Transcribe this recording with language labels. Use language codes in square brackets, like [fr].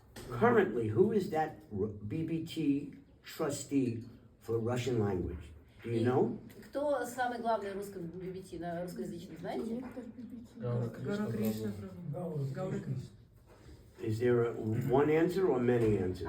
[en] Currently, who is that BBT trustee for Russian language? Do you know? [ru] Кто самый главный русский BBT на русскоязычном, знаете? Гаура Кришна. Гаура Кришна. [en] Is there one answer or many answers?